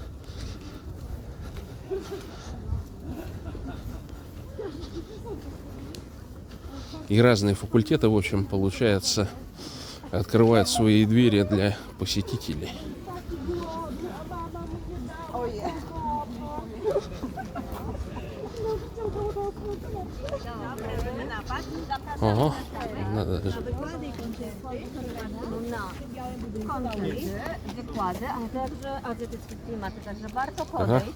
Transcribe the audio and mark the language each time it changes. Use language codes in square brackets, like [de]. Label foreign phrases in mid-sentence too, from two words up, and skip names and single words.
[ru] И разные факультеты, в общем, получается, открывают свои двери для посетителей. Ого, надо же. [pl] Wykłady, ale także azjatyckie klimaty, także warto [ru] Ага, [pl] podejść.